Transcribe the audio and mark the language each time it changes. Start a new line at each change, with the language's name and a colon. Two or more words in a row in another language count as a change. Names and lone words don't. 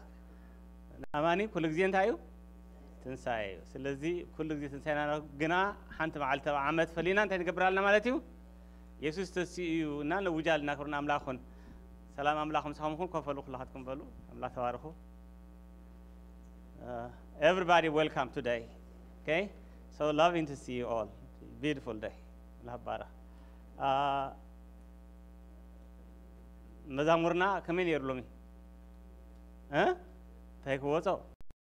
Tigrinya: ንኣማኒ ኩሉ ግዜ እንታይ እዩ ትንሳኤ እዩ ስለዚ ኩሉ ግዜ ትንሳኤና ግና ሓንቲ መዓልቲ ኣብ ዓመት ፈሊና እንታይ ንገብር ኣለና ማለት እዩ ኢየሱስ ተስኡ እዩ እና ንውጃል እናክብርና ኣምላኹን ሰላም ኣምላኽ ምሳኹም ኩን ኮፍ በሉ ኩላኻትኩም በሉ ኣምላኽ ተባርኹ
English: everybody welcome today okay so loving to see you all beautiful day
Tigrinya: ኣምላኽ ባረኽ መዛሙርና ከመይ ነይሩ ሎሚ እንታይ ክወፆ